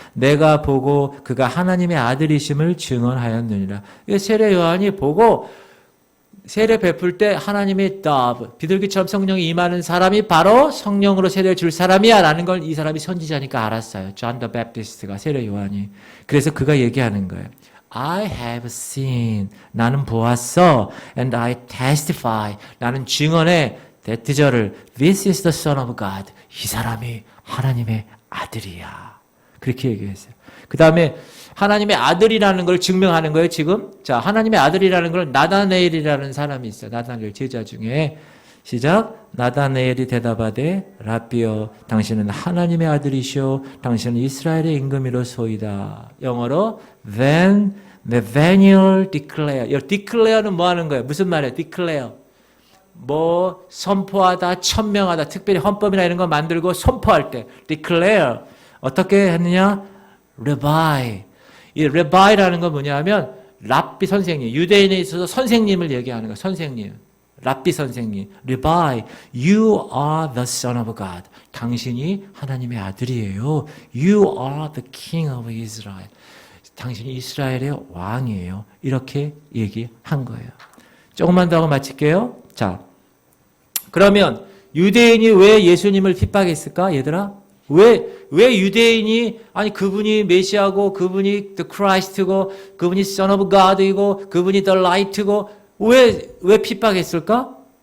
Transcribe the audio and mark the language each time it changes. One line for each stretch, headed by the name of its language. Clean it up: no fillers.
Korean: 내가 보고 그가 하나님의 아들이심을 증언하였느니라. 세례 요한이 보고 세례 베풀 때 하나님의 비둘기처럼 성령이 임하는 사람이 바로 성령으로 세례를 줄 사람이야 라는 걸 이 사람이 선지자니까 알았어요. 존 더 베프티스트가, 세례 요한이. 그래서 그가 얘기하는 거예요.
English: I have seen,
Korean: 나는 보았어.
English: And I testify,
Korean: 나는 증언해. 대트절을
English: This is the Son of God,
Korean: 이 사람이 하나님의 아들이야. 그렇게 얘기했어요. 그 다음에 하나님의 아들이라는 걸 증명하는 거예요, 지금. 자, 하나님의 아들이라는 걸 나다네엘이라는 사람이 있어요. 나다네엘 제자 중에. 시작. 나다네엘이 대답하되 라비여, 당신은 하나님의 아들이시오. 당신은 이스라엘의 임금이로소이다. 영어로
English: Then Nathanael declare.
Korean: 이 declare는 뭐 하는 거예요? 무슨 말이에요? declare. 뭐 선포하다, 천명하다, 특별히 헌법이나 이런 거 만들고 선포할 때 declare. 어떻게 했느냐? Rabbi. 이 rabbi라는 건 뭐냐면 랍비 선생님, 유대인에 있어서 선생님을 얘기하는 거예요. 선생님. 랍비 선생님.
English: Rabbi, you are the Son of God.
Korean: 당신이 하나님의 아들이에요.
English: You are the King of Israel.
Korean: 당신이 이스라엘의 왕이에요. 이렇게 얘기한 거예요. 조금만 더 하고 마칠게요. 자, 그러면 유대인이 왜 예수님을 핍박했을까? 얘들아? 왜 유대인이, 아니, 그분이 메시아고, 그분이 the Christ고, 그분이 Son of God이고, 그분이 the Light고, 왜 핍박했을까?